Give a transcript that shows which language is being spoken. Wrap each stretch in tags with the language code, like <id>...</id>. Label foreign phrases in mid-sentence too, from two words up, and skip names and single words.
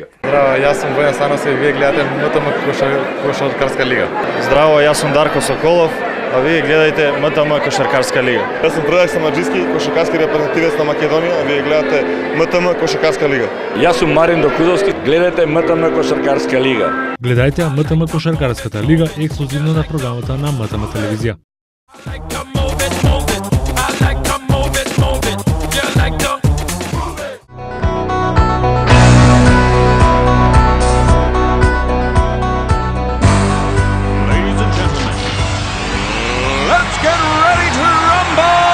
<sr>Zdravo, ja sam Bojan Stanosev i vi gledate MTM Košarkarska liga. Zdravo, ja sam Darko Sokolov, a vi gledajte MTM Košarkarska liga. Ja sam Predrag Samadžijski, košarkarski reprezentativac na Makedoniji, a vi gledate MTM Košarkarska liga. Ja sam Marin Dokudovski, gledajte MTM Košarkarska liga.</sr> <mk>Гледайте МТМ Кошаркарската лига ексклузивно на програмата на МТМ телевизија.</mk> <en>Ladies and gentlemen, Let's get ready to rumble!</en>